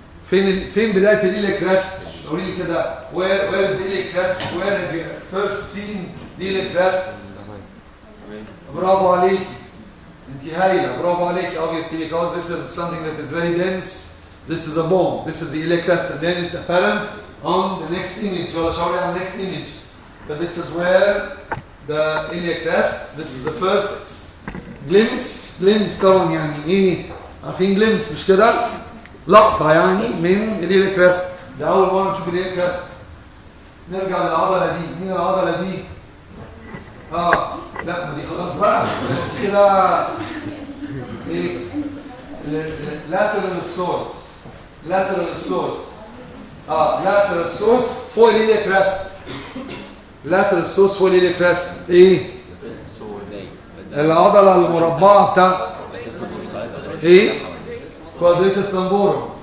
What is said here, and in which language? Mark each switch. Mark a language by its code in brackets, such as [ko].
[ar] فين بداية الإلياك كراست؟ قولي لي كده. [en] Where is the iliac crest? Where have you first seen the iliac crest? [ar] برافو عليك. انت هايلة. برافو عليك. [en] Obviously because this is something that is very dense. This is a bone. This is the iliac crest, and then it's apparent on the next image. [ar] يلا شاوري على [en] the next image. But this is where the iliac crest. This is the first glimpse [ar] طبعا يعني ايه؟ عارفين glimpse مش كده؟ لقطة يعني من الإلياك كراست. ده أول مرة نشوف الإلياك كراست. نرجع للعضلة دي. مين العضلة دي؟ لا ما دي خلاص بقى كده. إيه؟ [en] lateral source. [ar] lateral source فوق الإلياك كراست. lateral source فوق الإلياك كراست. إيه؟ العضلة المربعة بتاع إيه؟ quadratus lumborum.